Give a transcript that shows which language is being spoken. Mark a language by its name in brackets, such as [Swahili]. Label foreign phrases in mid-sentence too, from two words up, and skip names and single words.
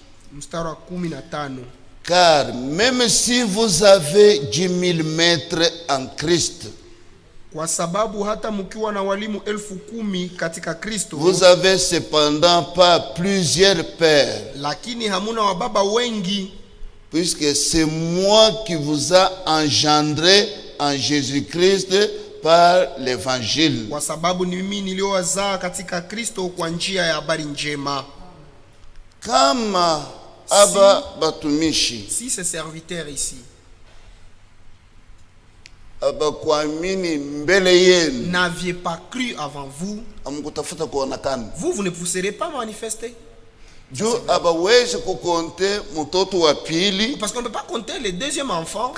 [French] Car même si vous avez 10 000 maîtres en Christ, [Swahili] kwa sababu hata mkiwa na walimu 10,000 katika Kristo, [French] vous avez cependant pas plusieurs pères, [Swahili] lakini hamuna wababa wengi, [French] puisque c'est moi qui vous a engendré en Jésus-Christ par l'évangile. [Swahili] Kwa sababu ni mimi niliowazaa katika Kristo kwa njia ya habari njema. Kama aba batumishi, [French] si ces serviteurs ici n'aviez pas cru avant vous, vous ne vous serez pas manifesté. Parce qu'on ne peut pas compter le deuxième enfant